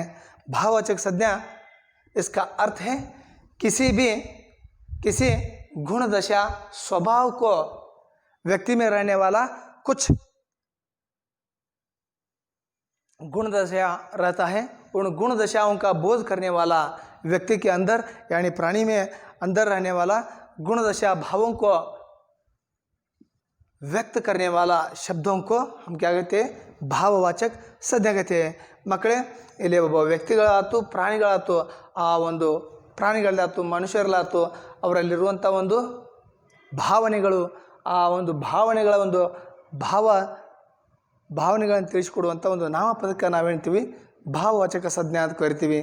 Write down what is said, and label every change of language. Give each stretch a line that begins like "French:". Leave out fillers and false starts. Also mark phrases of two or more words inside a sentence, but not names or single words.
Hindi: भाववाचक संज्ञा इसका अर्थ है किसी गुण दशा स्वभाव को व्यक्ति में रहने वाला कुछ गुण दशा रहता है. उन गुण दशाओं का बोध करने वाला व्यक्ति के अंदर यानी प्राणी में अंदर रहने वाला गुण दशा भावों को व्यक्त करने वाला शब्दों को हम क्या कहते हैं?
Kannada: ಭಾವವಾಚಕ ಸಂಜ್ಞೆ
Hindi: कहते हैं.
Kannada: ಮಕ್ಕಳೇ, ಇಲ್ಲಿ ಒಬ್ಬ ವ್ಯಕ್ತಿಗಳಾಯ್ತು, ಪ್ರಾಣಿಗಳಾಯ್ತು, ಆ ಒಂದು ಪ್ರಾಣಿಗಳಾಯ್ತು, ಮನುಷ್ಯರಲ್ಲಾಯ್ತು, ಅವರಲ್ಲಿರುವಂಥ ಒಂದು ಭಾವನೆಗಳು, ಆ ಒಂದು ಭಾವನೆಗಳ ಒಂದು ಭಾವನೆಗಳನ್ನು ತಿಳಿಸಿಕೊಡುವಂಥ ಒಂದು ನಾಮಪದಕ್ಕೆ ನಾವೇಳ್ತೀವಿ ಭಾವವಾಚಕ ಸಂಜ್ಞೆ ಅಂತ ಕರಿತೀವಿ.